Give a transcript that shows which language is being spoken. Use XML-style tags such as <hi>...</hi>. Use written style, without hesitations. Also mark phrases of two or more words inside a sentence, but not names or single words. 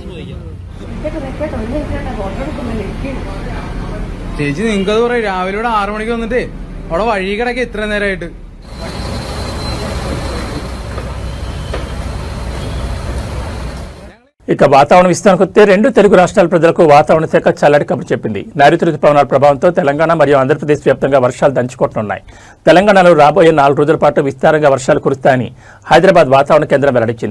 <ml>ചേച്ചി നിങ്ങൾക്കത് പറയാം, രാവിലെ ഇവിടെ 6 മണിക്ക് വന്നിട്ട് അവിടെ വഴി കിടക്കുക ഇത്ര നേരമായിട്ട്.</ml> <te>ఇక వాతావరణ విస్తరణకు వస్తే 2 తెలుగు రాష్ట్రాల ప్రజలకు వాతావరణ శాఖ చల్లటి కబురు చెప్పింది. నైరుతి రుతుపవనాల ప్రభావంతో తెలంగాణ మరియు ఆంధ్రప్రదేశ్ వ్యాప్తంగా వర్షాలు దంచుకొట్టనున్నాయి. తెలంగాణలో రాబోయే 4 రోజుల పాటు విస్తారంగా వర్షాలు కురుస్తాయని హైదరాబాద్ వాతావరణ కేంద్రం వెల్లడించింది.</te>